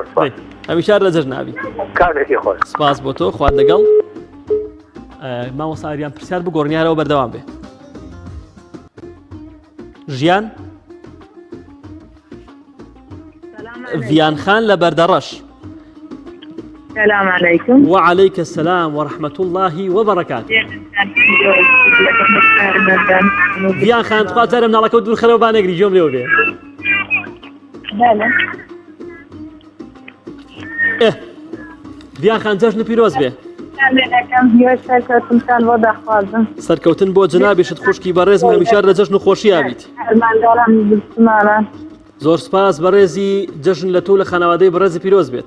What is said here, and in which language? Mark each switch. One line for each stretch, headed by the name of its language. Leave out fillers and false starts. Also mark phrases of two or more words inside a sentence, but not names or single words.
Central Kurdish: هەمیشە لە جەژن نابی کارێکی خۆش سپاس بۆ تۆ خوات لەگەڵ مامۆستا ئاریان پرسیار بگۆڕنیارەوە بەردەوام بێ ژیان ڤیان خان لە بەردەڕەش
Arabic: السلام عليكم وعليك السلام ورحمة الله وبركاته
Central Kurdish: ڤیان خان تخوا جارە مناڵەکە و دوور خەرەوە بانەگری جۆم لێوە بێ ڤیان خان جەژن پیرۆز بێ سەرکەوتن بۆ جنابیشت خوشکی بەڕێزم هەمیشە لە جەژن و خۆشی ئابیت زۆر سپاس بەڕێزی جەژن لە تۆ لە خانەوادەی بەڕێزی پیرۆز بێت.